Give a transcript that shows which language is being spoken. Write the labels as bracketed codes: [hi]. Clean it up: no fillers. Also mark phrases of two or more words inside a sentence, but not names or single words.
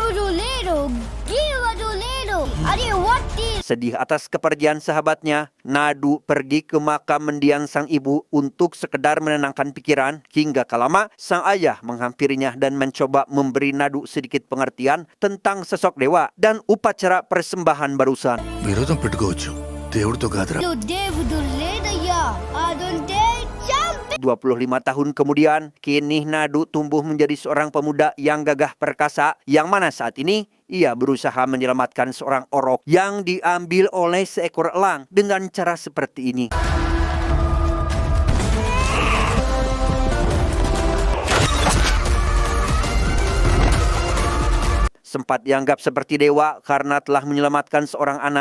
[id] Sedih atas kepergian sahabatnya, Nadu pergi ke makam mendiang sang ibu untuk sekedar menenangkan pikiran. Hingga kalama, sang ayah menghampirinya dan mencoba memberi Nadu sedikit pengertian tentang sosok dewa dan upacara persembahan barusan. [te] విరోధం పెట్టుకోవచ్చు దేవుడితో కాదురా. [id] 25 tahun kemudian, kini Nadu tumbuh menjadi seorang pemuda yang gagah perkasa, yang mana saat ini ia berusaha menyelamatkan seorang orok yang diambil oleh seekor elang dengan cara seperti ini. Sempat dianggap seperti dewa karena telah menyelamatkan seorang anak.